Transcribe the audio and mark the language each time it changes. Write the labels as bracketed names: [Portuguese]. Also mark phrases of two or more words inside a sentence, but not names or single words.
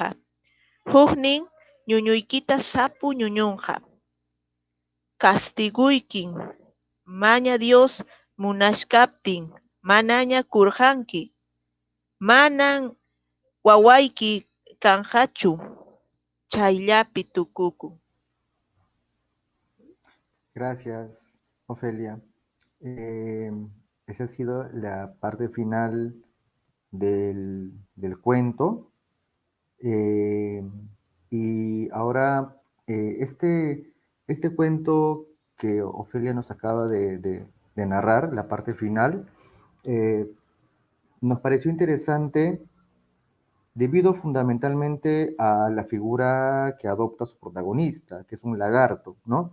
[Quechua] Huknin ñuñuykita sapu ñuñunqa. Castiguykin maña Dios munashkaptin manaña kurqanki. Manan wawayki kanqachu. Chayllapi tukukun. [Spanish] Gracias, Ofelia. Esa ha sido la parte final del cuento. Y ahora, este cuento que Ofelia nos acaba de narrar, la parte final, nos pareció interesante debido fundamentalmente a la figura que adopta su protagonista, que es un lagarto, ¿no?